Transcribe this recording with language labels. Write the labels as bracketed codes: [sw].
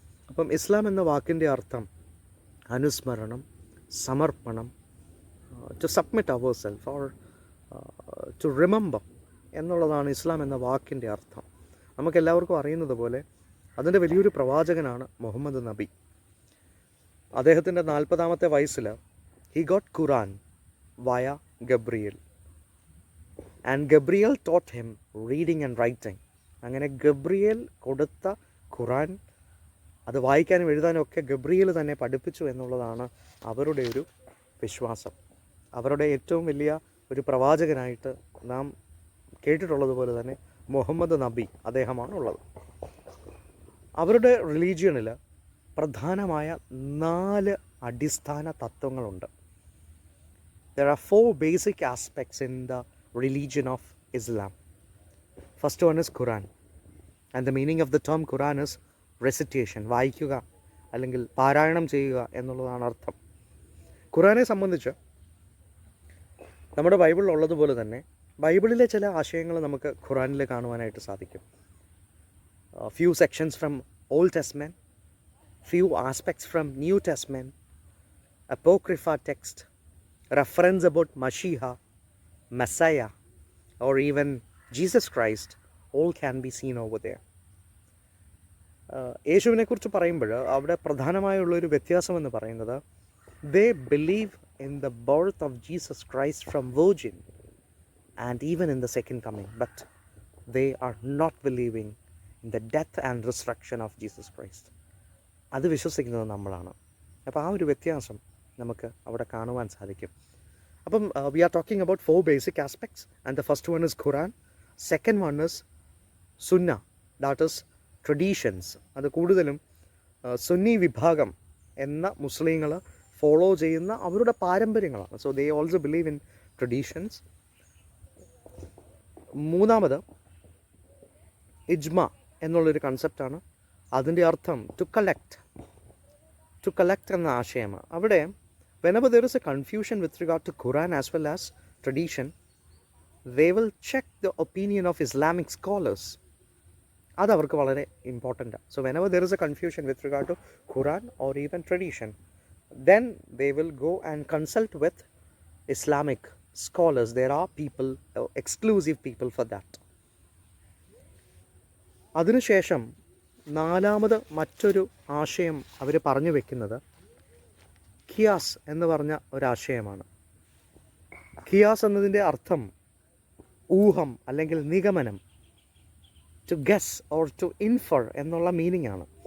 [ml] അപ്പം ഇസ്ലാം എന്ന വാക്കിൻ്റെ അർത്ഥം അനുസ്മരണം, സമർപ്പണം, [en] to submit our self or to remember [ml] എന്നുള്ളതാണ് ഇസ്ലാം എന്ന വാക്കിൻ്റെ അർത്ഥം. നമുക്കെല്ലാവർക്കും അറിയുന്നത് പോലെ അതിൻ്റെ വലിയൊരു പ്രവാചകനാണ് മുഹമ്മദ് നബി. അദ്ദേഹത്തിൻ്റെ 40ാമത്തെ വയസ്സിൽ [en] he got Quran via Gabriel and Gabriel taught him reading and writing. [ml] അങ്ങനെ ഗബ്രിയേൽ കൊടുത്ത ഖുറാൻ അത് വായിക്കാനും എഴുതാനും ഒക്കെ ഗബ്രിയേൽ തന്നെ പഠിപ്പിച്ചു എന്നുള്ളതാണ് അവരുടെ ഒരു വിശ്വാസം. അവരുടെ ഏറ്റവും വലിയ ഒരു പ്രവാചകനായിട്ട് നാം കേട്ടിട്ടുള്ളതുപോലെ തന്നെ മുഹമ്മദ് നബി അദ്ദേഹമാണ് ഉള്ളത്. അവരുടെ റിലീജിയണിൽ പ്രധാനമായ 4 അടിസ്ഥാന തത്വങ്ങളുണ്ട്. [en] There are 4 basic aspects in the religion of Islam. First one is Quran. And the meaning of the term Quran is recitation, [ml] വായിക്കുക അല്ലെങ്കിൽ പാരായണം ചെയ്യുക എന്നുള്ളതാണ് അർത്ഥം. ഖുറാനെ സംബന്ധിച്ച് നമ്മുടെ ബൈബിളിൽ ഉള്ളതുപോലെ തന്നെ ബൈബിളിലെ ചില ആശയങ്ങൾ നമുക്ക് ഖുറാനിൽ കാണുവാനായിട്ട് സാധിക്കും. [en] Few sections from Old Testament, few aspects from New Testament, Apocrypha text, reference about Mashiach, Messiah, or even Jesus Christ, all can be seen over there. [ml] യേശുവിനെ കുറിച്ച് പറയുമ്പോൾ അവിടെ പ്രധാനമായുള്ളൊരു വ്യത്യാസം എന്ന് പറയുന്നത് [en] they believe in the birth of Jesus Christ from virgin and even in the second coming, but they are not believing in the death and resurrection of Jesus Christ. [ml] അത് വിശ്വസിക്കുന്നത് നമ്മളാണ്. അപ്പോൾ ആ ഒരു വ്യത്യാസം നമുക്ക് അവിടെ കാണുവാൻ സാധിക്കും. [en] അപ്പം we are talking about 4 basic aspects, and the first one is Quran, second one is Sunnah, that is traditions. [ml] അത് കൂടുതലും സുന്നി വിഭാഗം എന്ന മുസ്ലിങ്ങൾ ഫോളോ ചെയ്യുന്ന അവരുടെ പാരമ്പര്യങ്ങളാണ്. [en] So they also believe in traditions. [ml] മൂന്നാമത് ഇജ്മ എന്നുള്ളൊരു കൺസെപ്റ്റാണ്. അതിൻ്റെ അർത്ഥം [en] to collect [ml] എന്ന ആശയമാണ്. [en] അവിടെ whenever there is a confusion with regard to Quran as well as tradition, they will check the opinion of Islamic scholars. [ml] അത് അവർക്ക് വളരെ ഇമ്പോർട്ടൻ്റാണ്. [en] So whenever there is a confusion with regard to Quran or even tradition, then they will go and consult with Islamic scholars. There are people, exclusive people for that. [ml] അതിനുശേഷം നാലാമത് മറ്റൊരു ആശയം അവർ പറഞ്ഞു വെക്കുന്നത് ഖിയാസ് എന്ന് പറഞ്ഞ ഒരാശയമാണ്. ഖിയാസ് എന്നതിൻ്റെ അർത്ഥം ഊഹം അല്ലെങ്കിൽ നിഗമനം, [en] to guess or to infer [ml] എന്നുള്ള മീനിങ് ആണ്.